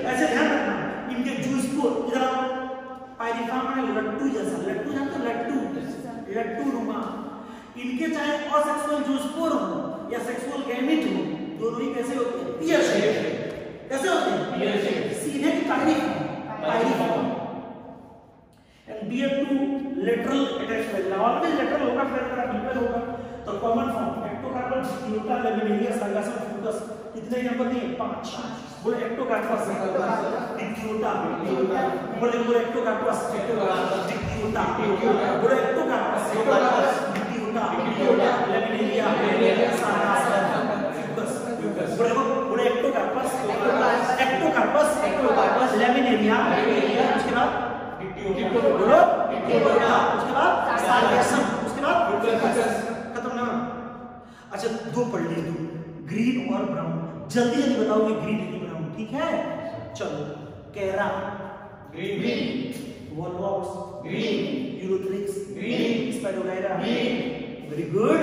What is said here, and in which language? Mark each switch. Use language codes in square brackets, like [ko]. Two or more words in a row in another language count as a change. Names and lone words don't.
[hi] ऐसे ध्यान रखना इनके जूस को इधर पायरिफॉर्म में लट्टू जैसा. लट्टू जानते हो? लट्टू नुमा. इनके चाहे [en] asexual zoospore [hi] हो या [en] sexual gamete [hi] हो, दोनों ही कैसे होते हैं? [en] pear shape. [hi] कैसे होते हैं? [en] pear shape. [hi] सीधे की पायरिफॉर्म. [en] and bear two lateral attachment. Always lateral [hi] होगा, फिर तरह बिल्कुल होगा. तो [en] common form [hi] एक्टोकार्पस, यूटा, लेमिनेरिया, साइगासम, फ्यूकस. कितने नंबर दिए? 5. बोले एक्टोकार्पस, डिक्यूटा, बोले एक्टोकार्पस, डिक्यूटा, बोले एक्टोकार्पस, डिक्यूटा, लेमिनेरिया, साइगासम, फ्यूकस. बोले एक्टोकार्पस, लेमिनेरिया, उसके बाद बोलो डिक्यूटा, उसके बाद साइगासम, उसके बाद फ्यूकस. खत्म ना? अच्छा 2 पढ़ लिए, ग्रीन और ब्राउन. जल्दी जल्दी बताओगे ग्रीन और ब्राउन. ठीक है? चलो कैरा ग्रीन, वॉलवॉक्स ग्रीन, यूरोथ्रिक्स ग्रीन, स्पाइरोगायरा ग्रीन, [en] very good.